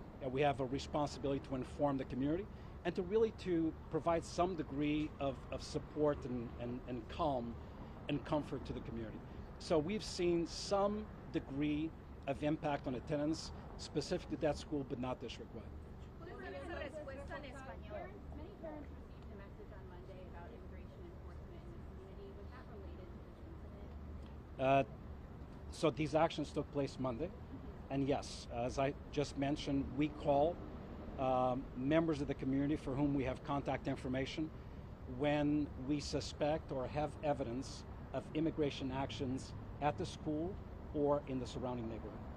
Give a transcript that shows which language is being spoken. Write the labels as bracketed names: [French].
[English] We have a responsibility to inform the community and to provide some degree of support and calm and comfort to the community. So we've seen some degree of impact on attendance specific to that school, but not district-wide. [Spanish] ¿Puede ser esa respuesta en español? [English] Many parents received a message on Monday about immigration enforcement in the community. Was that related to this incident? So these actions took place Monday, and yes, as I just mentioned, we call members of the community for whom we have contact information when we suspect or have evidence of immigration actions at the school or in the surrounding neighborhood.